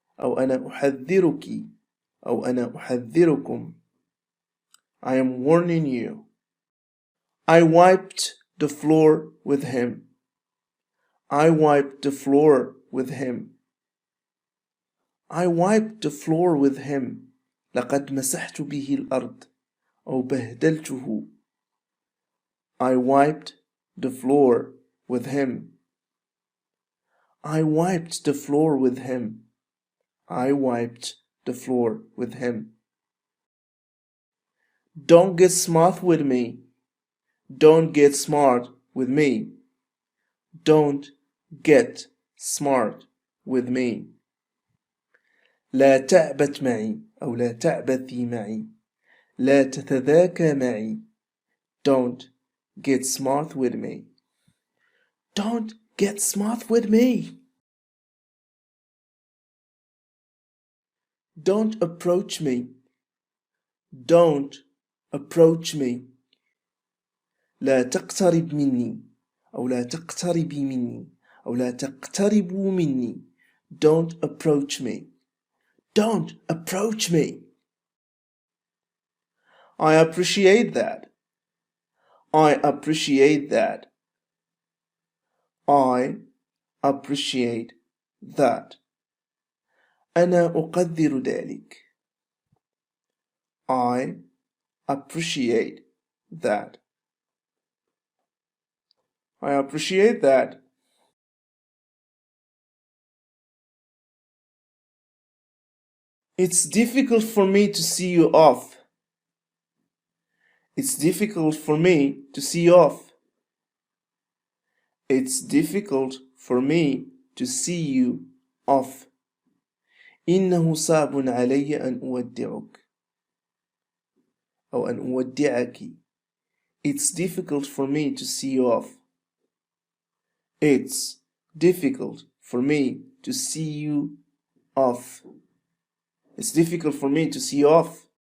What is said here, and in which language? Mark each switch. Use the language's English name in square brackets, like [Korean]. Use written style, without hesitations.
[Arabic] أو أنا أحذرك. أو أنا أحذركم. [English] I am warning you. I wiped the floor with him. I wiped the floor with him. I wiped the floor with him. [Arabic] لقد مسحت به الأرض أو بهدلته. [English] I wiped the floor with him. I wiped the floor with him. I wiped the floor with him. Don't get smart with me. Don't get smart with me. Don't get smart with me. [Arabic] لا تعبث معي أو لا تعبثي معي. لا تتذاكى معي. [English] Don't get smart with me. Don't get smart with me. Don't approach me. Don't approach me. [Arabic] لا تقترب مني أو لا تقتربي مني أو لا تقتربوا مني. [English] Don't approach me. Don't approach me. I appreciate that. I appreciate that. I appreciate that. [Arabic] أنا أقدر ذلك. [English] I appreciate that. I appreciate that. It's difficult for me to see you off. It's difficult for me to see you off. It's difficult for me to see you off. [Arabic] إنه صعب علي أن أودعك أو أن أودعك. [English] It's difficult for me to see you off. It's difficult for me to see you off. It's difficult for me to see you off.